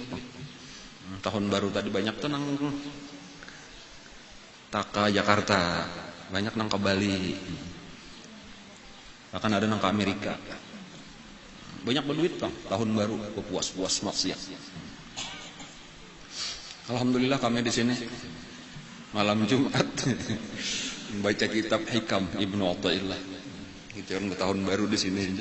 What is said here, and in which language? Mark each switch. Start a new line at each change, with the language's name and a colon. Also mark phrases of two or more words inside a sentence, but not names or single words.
Indonesian: Tahun baru tadi banyak tuh nang Taka Jakarta, banyak nang ke Bali. Bahkan ada nang ke Amerika. Banyak berduit bang, tahun baru puas-puas maksiat. Alhamdulillah kami di sini malam Jumat baca kitab Hikam Ibnu Athaillah. Itu kan tahun baru di sini.